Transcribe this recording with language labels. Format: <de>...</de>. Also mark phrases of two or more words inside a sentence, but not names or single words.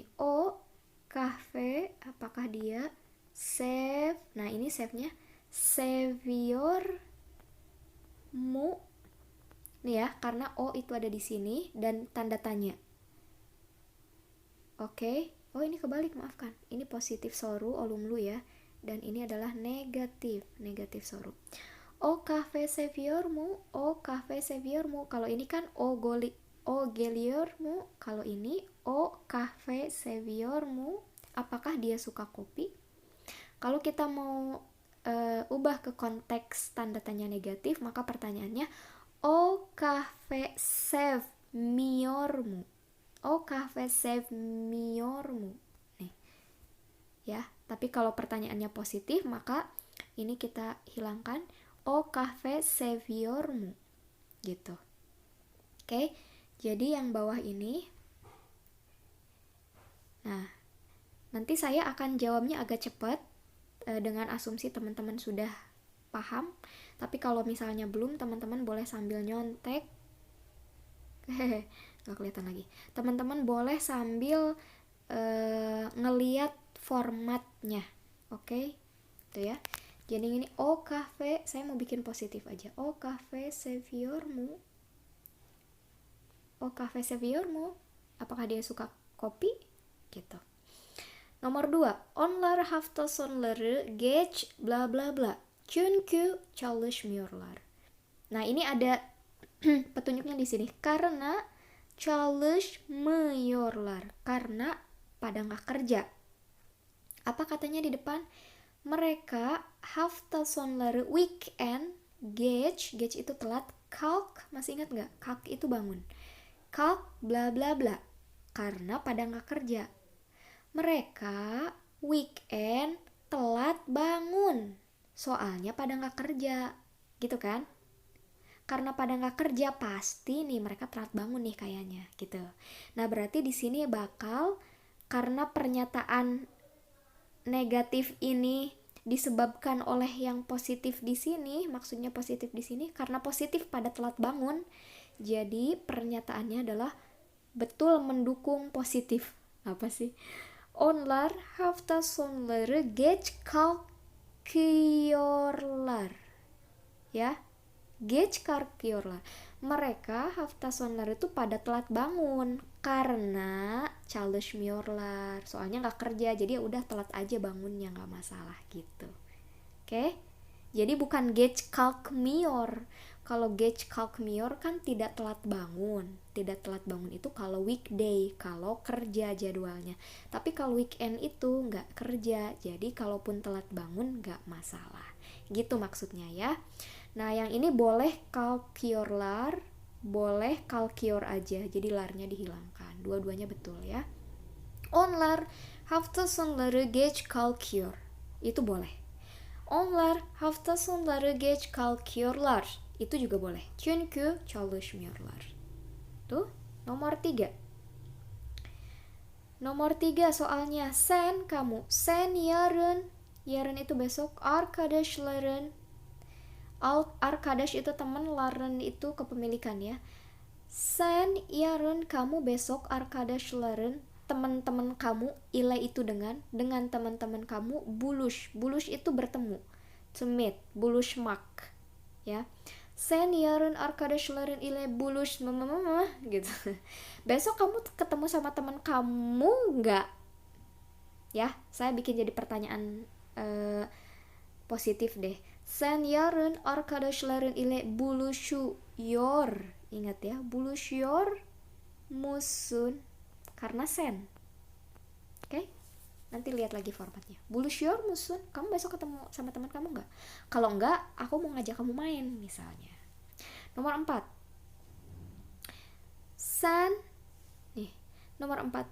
<id>Kahve, apakah dia save? Nah, ini save-nya</id> <tr>seviyor mu.</tr> <id>Nih ya, karena itu ada di sini dan tanda tanya. Oke. Ini kebalik, maafkan. Ini positif soru, olumlu ya. Dan ini adalah negatif soru.</id> <tr>Kahve seviyormu, kahve seviyormu.</tr> <id>Kalau ini kan geliyormu. Kalau ini</id> <tr>kahve seviyormu.</tr> <id>Apakah dia suka kopi? Kalau kita mau ubah ke konteks tanda tanya negatif, maka pertanyaannya</id> <tr>kahve sevmiyormu. Kahve sevmiyormu.</tr> <id>Nih. Ya, tapi kalau pertanyaannya positif, maka ini kita hilangkan</id> <tr>kahve seviyormu</tr> <id>gitu. Oke, jadi yang bawah ini, nah nanti saya akan jawabnya agak cepat dengan asumsi teman-teman sudah paham. Tapi kalau misalnya belum, teman-teman boleh sambil nyontek. Gak kelihatan lagi. Teman-teman boleh sambil ngeliat formatnya. Oke, itu ya. Jadi ini kahve, saya mau bikin positif aja.</id> <tr>Kahve seviyormu. Kahve seviyormu.</tr> <id>Apakah dia suka kopi? Gitu. Nomor 2.</id> <tr>Onlar hafta sonları geç bla bla bla. Çünkü çalışmıyorlar.</tr> <id>Nah, ini ada petunjuknya di sini. Karena çalışmıyorlar. Karena pada nggak kerja. Apa katanya di depan? Mereka</id> <tr>hafta sonları,</tr> <id>weekend, Gauge itu telat. Kalk, masih ingat nggak? Kalk itu bangun. Kalk bla bla bla, karena pada nggak kerja. Mereka weekend telat bangun, soalnya pada nggak kerja, gitu kan? Karena pada nggak kerja pasti nih mereka telat bangun nih kayaknya, gitu. Nah berarti di sini bakal karena pernyataan negatif ini disebabkan oleh yang positif di sini, maksudnya positif di sini karena positif pada telat bangun. Jadi pernyataannya adalah betul mendukung positif. Apa sih?</id> <tr>Onlar hafta sonları geç kalkıyorlar. Ya, geç kalkıyorlar.</tr> <id>Mereka</id> <tr>hafta sonları</tr> <id>itu pada telat bangun karena çalışmıyorlar. Soalnya nggak kerja, jadi ya udah telat aja bangunnya, nggak masalah gitu. Oke? Jadi bukan</id> <tr>geç kalkmıyor.</tr> <id>Kalau</id> <tr>geç kalkmıyor</tr> <id>kan tidak telat bangun. Tidak telat bangun itu kalau weekday, kalau kerja jadwalnya. Tapi kalau weekend itu nggak kerja, jadi kalaupun telat bangun nggak masalah. Gitu maksudnya ya. Nah yang ini boleh kalkıyorlar, boleh kalkıyor aja, jadi larnya dihilangkan. Dua-duanya betul ya.</id> <tr>Onlar hafta sonları geç kalkıyor.</tr> <id>Itu boleh.</id> <tr>Onlar hafta sonları geç kalkıyorlar.</tr> <id>Itu juga boleh.</id> <tr>Çünkü çalışmıyorlar.</tr> <id>Tuh, nomor 3. Nomor 3 soalnya sen kamu.</id> <tr>Sen yarın. Yarın</tr> <id>itu besok.</id> <tr>Arkadaşların.</tr> <id>Arkadaş itu teman, ların itu kepemilikan ya.</id> <tr>Sen yarın</tr> <id>kamu besok arkadaşların, teman-teman kamu, ile itu dengan teman-teman kamu, buluş itu bertemu,</id> <en>to meet,</en> <tr>buluşmak ya. Sen yarın arkadaşların ile buluş gitu.</tr> <id>Besok kamu ketemu sama teman kamu nggak? Ya, saya bikin jadi pertanyaan positif deh.</id> <tr>Sen yarın arkadaşların ile buluşuyor.</tr> <id>Ingat ya,</id> <tr>buluşuyor musun?</tr> <id>Karena sen. Oke? Nanti lihat lagi formatnya.</id> <tr>Buluşuyor musun?</tr> <id>Kamu besok ketemu sama teman kamu nggak? Kalau nggak, aku mau ngajak kamu main misalnya. Nomor 4. Sen nih, nomor 4.</id>